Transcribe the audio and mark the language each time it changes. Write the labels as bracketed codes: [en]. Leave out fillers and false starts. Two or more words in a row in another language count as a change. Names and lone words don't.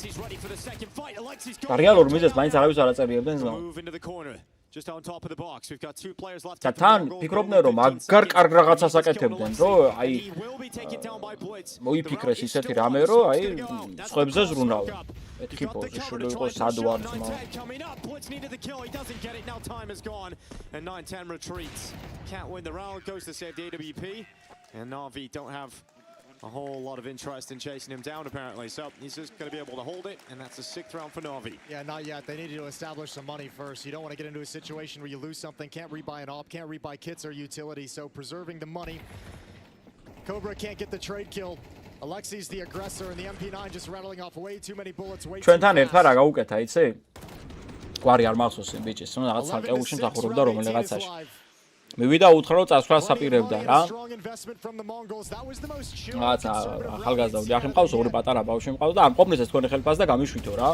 [ka] და რეალურ მიზეზს მაინც არავის არ აწერიებდნენ ზნო. და თან ფიქრობდნენ რომ მაგარ კარგ რაღაცას აკეთებდნენ რომ აი მოიფიქრეს ისეთი რამე რომ აი სხვებზე ზრუნავენ. მეთქი პოზიციური იყო სადვარც [en] a whole lot of interest in chasing him down, apparently. So he's just going to be able to hold it, and that's the 6th round for Na'Vi. Yeah, not yet. They needed to establish some money first. You don't want to get into a situation where you lose something, can't rebuy an op, can't rebuy kits or utility. So preserving the money. Cobra can't get the trade kill. Alexi's the aggressor, and the MP9 just rattling off way too many bullets. Way too [ka] ჩვენთან ერთად რა გაუკეთა, იცი? გვარი არ მახსოვს იმ ბიჭის, რომ რაღაც სამყეულში მსახურობდა რომელიღაცაში. მივიდა უთხრა რომ წასვლას აპირებდა რა. რაღაცა ახალგაზრდა ოჯახი მყავს, ორი პატარა ბავშვი მყავს და არ მყოფნის ეს თქვენი ხელფასი და გამიშვითო რა.